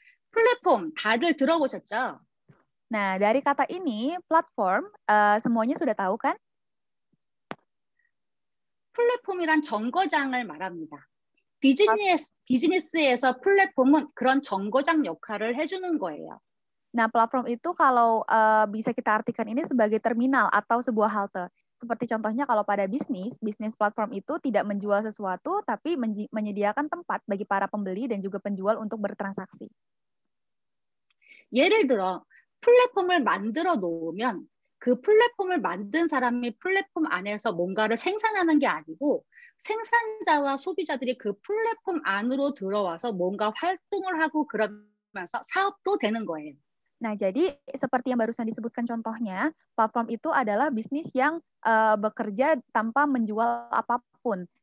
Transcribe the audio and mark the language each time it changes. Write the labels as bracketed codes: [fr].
[ko] 플랫폼 다들 들어보셨죠? [id] Nah, dari kata ini platform semuanya sudah tahu kan? [ko] 플랫폼이란 정거장을 말합니다. 비즈니스에서 플랫폼은 그런 정거장 역할을 해주는 거예요. [id] Nah, platform itu kalau bisa kita artikan ini sebagai terminal atau sebuah halte. Seperti contohnya kalau pada bisnis platform itu tidak menjual sesuatu, tapi menyediakan tempat bagi para pembeli dan juga penjual untuk bertransaksi. [ko] 예를 들어 플랫폼을 만들어 놓으면 그 플랫폼을 만든 사람이 플랫폼 안에서 뭔가를 생산하는 게 아니고 생산자와 소비자들이 그 플랫폼 안으로 들어와서 뭔가 활동을 하고 그러면서 사업도 되는 거예요. [id] Nah, jadi seperti yang barusan disebutkan contohnya, platform itu adalah bisnis yang bekerja tanpa menjual apapun.